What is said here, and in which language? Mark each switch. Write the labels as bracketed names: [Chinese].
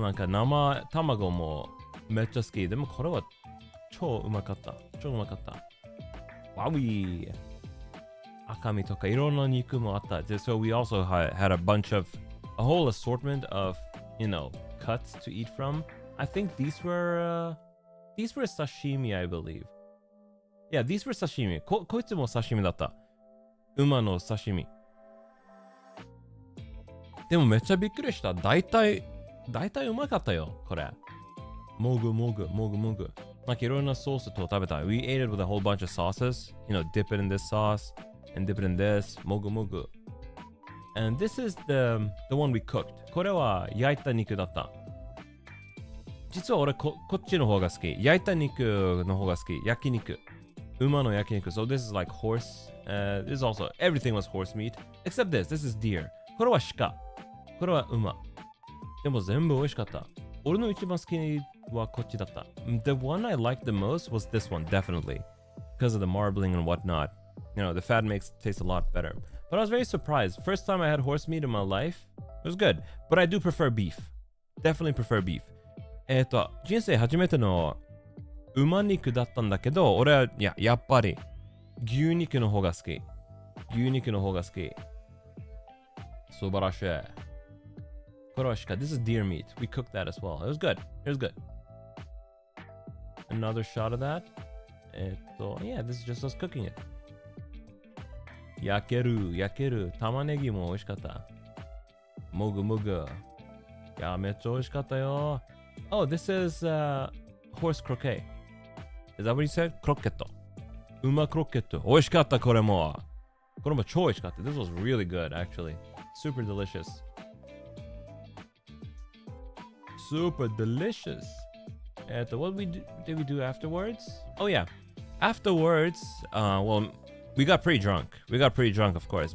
[Japanese] なんか生卵もめっちゃ好き。でもこれは超うまかった。超うまかった。わい。赤身とかいろんな肉もあった。 [English] So we also had a whole assortment of, cuts to eat from. I think these were sashimi, I believe. Yeah, these were sashimi. [Japanese] こいつもsashimiだった。馬の刺身。でもめっちゃびっくりした。大体うまかったよ、これ。もぐ。なんかいろんなソースと食べた。 [English] We ate it with a whole bunch of sauces. Dip it in this sauce and dip it in this. [Japanese] もぐ。 [English] And this is the one we cooked. [Japanese] これは焼いた肉だった。実は俺こっちの方が好き。焼いた肉の方が好き。焼肉。馬の焼肉。 [English] So this is like horse. This is also, everything was horse meat. Except this. This is deer. [Japanese] これは鹿。これは馬。でも全部美味しかった。俺の一番好きはこっちだった。 [English] The one I liked the most was this one, definitely. Because of the marbling and whatnot. The fat makes it taste a lot better. But I was very surprised. First time I had horse meat in my life. It was good. But I do prefer beef. Definitely prefer beef. [Japanese] 人生初めての馬肉だったんだけど、俺はやっぱり牛肉の方が好き。牛肉の方が好き。素晴らしい。これは鹿。 [English] This is deer meat. We cooked that as well. It was good. It was good. Another shot of that. Yeah, this is just us cooking it. [Japanese] 焼ける。玉ねぎも美味しかった。もぐ。いや、めっちゃ美味しかったよ。 [English] Oh, this is horse croquet. Is that what you said? クロッケット。 [Japanese] うまクロッケット。美味しかった、これも。これも超美味しかった。 [English] This was really good, actually. Super delicious. Super delicious. What did we do afterwards? Oh, yeah. Afterwards, well, we got pretty drunk. We got pretty drunk, of course.